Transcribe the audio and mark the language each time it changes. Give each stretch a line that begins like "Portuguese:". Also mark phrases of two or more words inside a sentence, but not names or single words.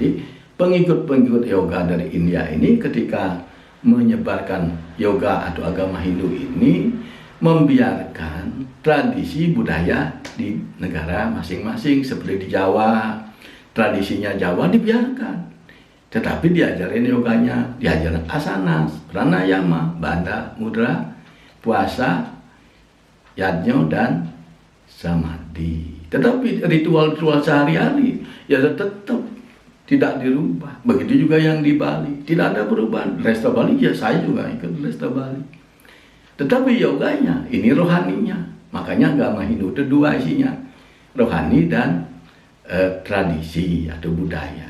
Indonesian: Jadi pengikut-pengikut yoga dari India ini ketika menyebarkan yoga atau agama Hindu ini, membiarkan tradisi budaya di negara masing-masing. Seperti di Jawa, tradisinya Jawa dibiarkan, tetapi diajarin yoganya, diajarin asana, pranayama, bandha, mudra, puasa, yajna, dan samadhi. Tetapi ritual-ritual sehari-hari ya tetap tidak dirubah. Begitu juga yang di Bali, tidak ada perubahan. Resta Bali ya saya juga ikut Resta Bali. Tetapi yoganya, ini rohaninya. Makanya agama Hindu itu dua isinya, rohani dan tradisi atau budaya.